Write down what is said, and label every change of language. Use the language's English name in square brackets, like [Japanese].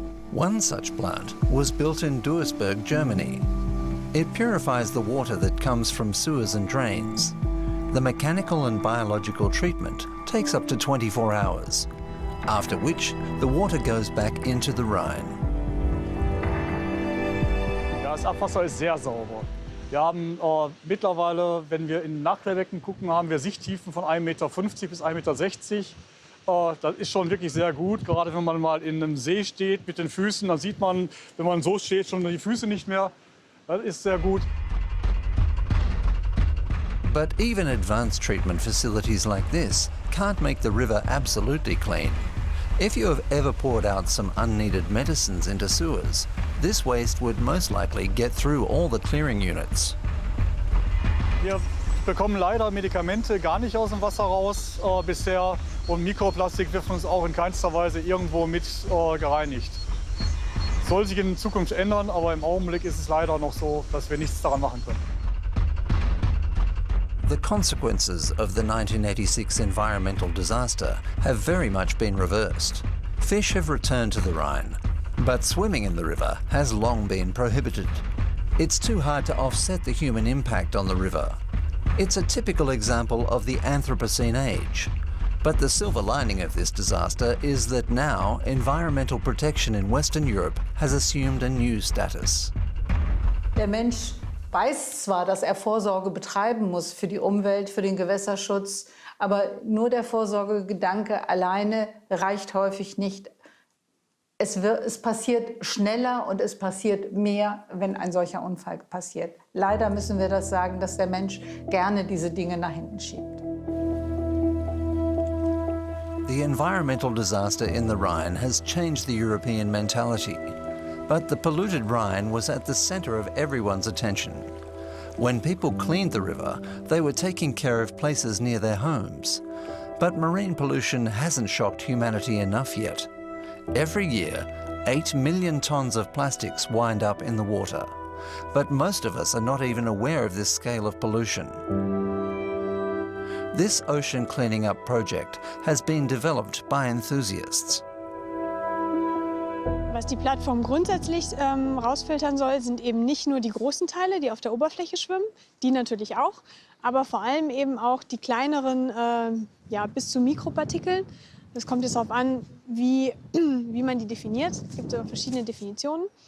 [English] One such plant was built in Duisburg, Germany. It purifies the water that comes from sewers and drains. The mechanical and biological treatment takes up to 24 hours. After which, the water goes back into the Rhine. [German] Ja, das Abwasser ist sehr sauber. Wir haben mittlerweile, wenn wir in Nachquellbecken gucken, haben wir Sichttiefen von 1,50 Meter bis 1,60 Meter. Das ist schon wirklich sehr gut. Gerade wenn man mal in einem See steht mit den Füßen, dann sieht man, wenn man so steht, schon die Füße nicht mehr. Das ist sehr gut. [English] But even advanced treatment facilities like this can't make the river absolutely clean. If you have ever poured out some unneeded medicines into sewers, this waste would most likely get through all the clearing units. [German] Wir bekommen leider Medikamente gar nicht aus dem Wasser raus bisher und Mikroplastik wird von uns auch in keinster Weise irgendwo mit gereinigt. Soll sich in Zukunft ändern, aber im Augenblick ist es leider noch so, dass wir nichts daran machen können. [English] The consequences of the 1986 environmental disaster have very much been reversed. Fish have returned to the Rhine, but swimming in the river has long been prohibited. It's too hard to offset the human impact on the river. It's a typical example of the Anthropocene age. But the silver lining of this disaster is that now environmental protection in Western Europe has assumed a new status. [German] Der Mensch weiß zwar, dass er Vorsorge betreiben muss für die Umwelt, für den Gewässerschutz, aber nur der Vorsorgegedanke alleine reicht häufig nicht. Es passiert schneller und es passiert mehr, wenn ein solcher Unfall passiert. Leider müssen wir das sagen, dass der Mensch gerne diese Dinge nach hinten schiebt. [English] The environmental disaster in the Rhine has changed the European mentality. But the polluted Rhine was at the center of everyone's attention. When people cleaned the river, they were taking care of places near their homes. But marine pollution hasn't shocked humanity enough yet. Every year, 8 million tons of plastics wind up in the water. But most of us are not even aware of this scale of pollution. This ocean cleaning up project has been developed by enthusiasts. [German] Was die Plattform grundsätzlich rausfiltern soll, sind eben nicht nur die großen Teile, die auf der Oberfläche schwimmen, die natürlich auch, aber vor allem eben auch die kleineren, bis zu Mikropartikeln. Das kommt jetzt darauf an, wie man die definiert. Es gibt verschiedene Definitionen.